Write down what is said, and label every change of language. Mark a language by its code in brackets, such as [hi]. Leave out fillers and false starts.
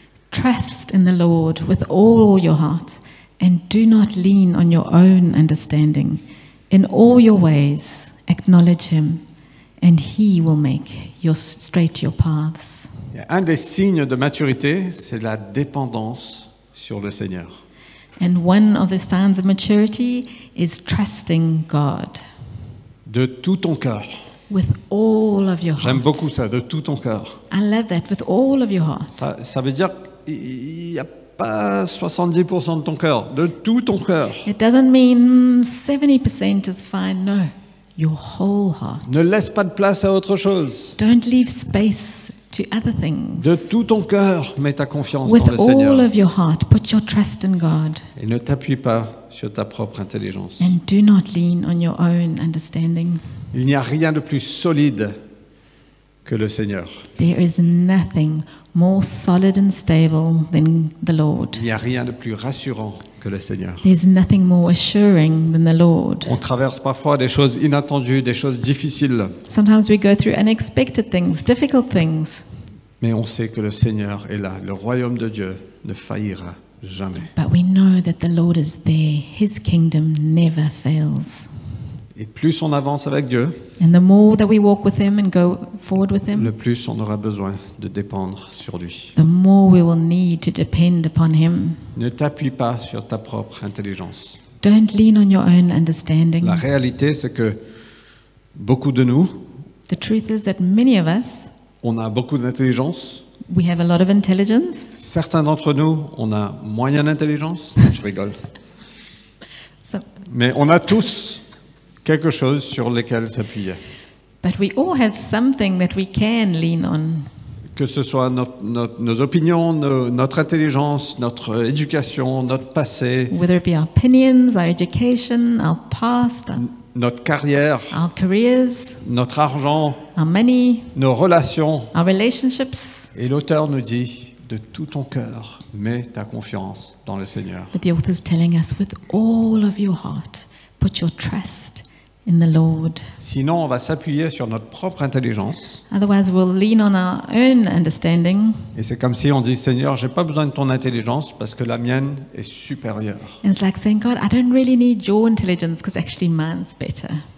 [en] Trust in the Lord with all your heart, and do not lean on your own understanding. In all your ways, acknowledge him, and he will make straight your paths. [fr] Et un des signes de maturité, c'est la dépendance sur le Seigneur. [en] And one of the signs of maturity is trusting God [fr] De tout ton cœur. [en] with all of your [fr] J'aime [en] heart. [fr] beaucoup ça, de tout ton cœur. [en] I love that, with all of your heart. [fr] Ça veut dire qu'il n'y a pas 70% de ton cœur, de tout ton cœur. [en] It doesn't mean 70% is fine, no. Your whole heart. [fr] Ne laisse pas de place à autre chose. [en] Don't leave space to other things. [fr] De tout ton cœur, mets ta confiance [en] With [fr] dans le [en] all [fr] Seigneur. [en] of your heart, put your trust in God, [fr] Et ne t'appuie pas sur ta propre intelligence. [en] and do not lean on your own understanding. [fr] Il n'y a rien de plus solide que le Seigneur. [en] There is nothing more solid and stable than the Lord. [fr] Il n'y a rien de plus rassurant que le Seigneur. [en] There's nothing more assuring than the Lord. [fr] On traverse parfois des choses inattendues, des choses difficiles, [en] Sometimes we go through unexpected things, difficult things, [fr] mais on sait que le Seigneur est là. Le royaume de Dieu ne faillira jamais. [en] but we know that the Lord is there. His kingdom never fails. [fr] Et plus on avance avec Dieu, [en] And the more that we walk with Him and go forward with Him, [fr] le plus on aura besoin de dépendre sur lui. [en] the more we will need to depend upon Him. [fr] Ne t'appuie pas sur ta propre intelligence. [en] Don't lean on your own understanding. [fr] La réalité, c'est que beaucoup de nous, [en] The truth is that many of us, [fr] on a beaucoup d'intelligence. [en] we have a lot of intelligence. [fr] Certains d'entre nous, on a moyen d'intelligence. Je rigole. [en] So, [fr] Mais on a tous quelque chose sur lequel s'appuyer. [en] but we all have something that we can lean on. [fr] Que ce soit nos opinions, notre intelligence, notre éducation, notre passé, [en] Whether it be our opinions, our education, our past, [fr] notre carrière, [en] our careers, [fr] notre argent, [en] our money, [fr] nos relations. [en] our relationships. [fr] Et l'auteur nous dit, de tout ton cœur, mets ta confiance dans le Seigneur. [en] But the author is telling us, with all of your heart, put your trust in the Lord. [fr] Sinon, on va s'appuyer sur notre propre intelligence. [en] Otherwise, we'll lean on our own understanding. [fr] Et c'est comme si on dit, Seigneur, j'ai pas besoin de ton intelligence parce que la mienne est supérieure. [en] And it's like saying, God, I don't really need your intelligence because actually mine's better.